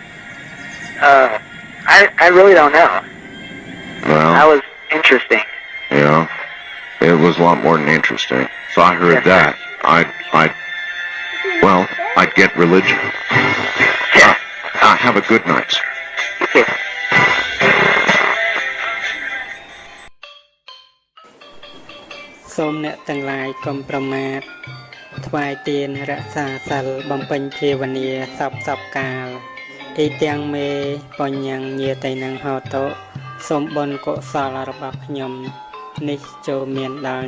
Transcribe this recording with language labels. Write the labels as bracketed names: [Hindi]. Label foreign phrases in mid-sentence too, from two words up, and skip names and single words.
[English] I really don't know. Well, That was interesting. yeah, it was a lot more than interesting. So I heard Yes, sir. that. Well, I'd get religion. Have a good night, sir. [Khmer] សូមអ្នកទាំងឡាយកុំប្រមាទថ្វាយទានរក្សាសិលបំពេញភាវនាសពកាលអ៊ីទាំងមេបញ្ញញាតៃនឹងហោតោសូមបុណ្យកុសលរបស់ខ្ញុំនេះចូលមានដល់